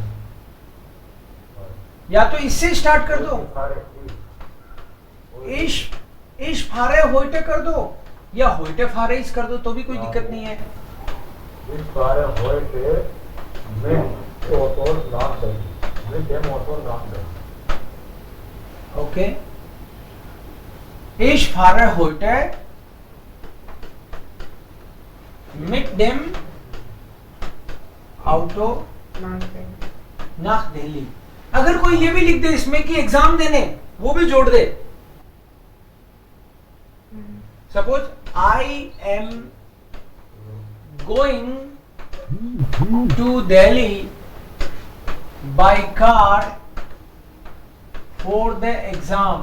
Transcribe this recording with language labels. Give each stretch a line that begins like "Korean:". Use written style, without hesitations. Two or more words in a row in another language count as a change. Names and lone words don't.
Hindi: या तो इससे स्टार्ट कर दो,
German: ich fahre heute
Hindi: कर दो, या
German: heute fahre ich
Hindi: कर दो, तो भी कोई दिक्कत नहीं है।
German: ओके, ich fahre heute mit dem Auto nach दिल्ली।
Hindi: अगर कोई ये भी लिख दे इसमें कि एग्जाम देने, वो भी जोड़ दे।
English: Suppose I am going to Delhi by car for the exam.